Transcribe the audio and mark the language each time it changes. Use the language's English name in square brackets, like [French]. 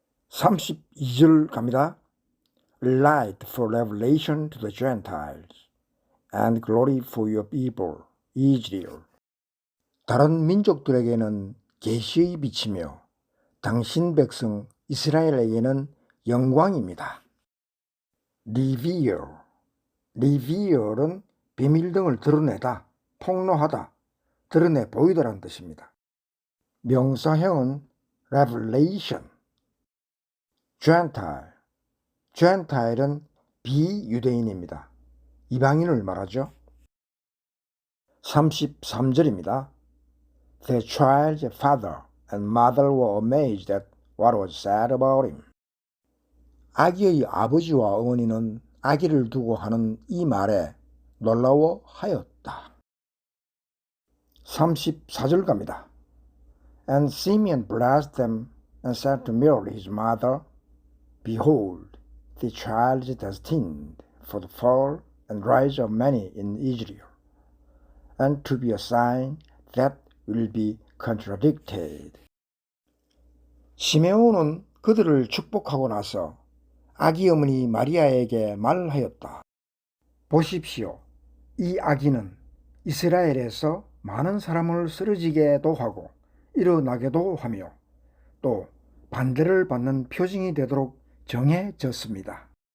[Korean] 32절 갑니다. [English] Light for revelation to the Gentiles and glory for your people, Israel. [Korean] 다른 민족들에게는 계시의 빛이며 당신 백성 이스라엘에게는 영광입니다. Reveal은 비밀 등을 드러내다, 폭로하다, 드러내 보이다라는 뜻입니다. 명사형은 revelation. Gentile은 비유대인입니다. 이방인을 말하죠. 33절입니다. [English] The child's father and mother were amazed at what was said about him. [Korean] 아기의 아버지와 어머니는 아기를 두고 하는 이 말에 놀라워하였다. 34절 갑니다. [English] And Simeon blessed them and said to Mary his mother, Behold, the child is destined for the fall and rise of many in Israel, and to be a sign that will be contradicted. [Korean] 시메온은 그들을 축복하고 나서 아기 어머니 마리아에게 말하였다. 보십시오. 이 아기는 이스라엘에서 많은 사람을 쓰러지게도 하고 일어나게도 하며 또 반대를 받는 표징이 되도록 정해졌습니다.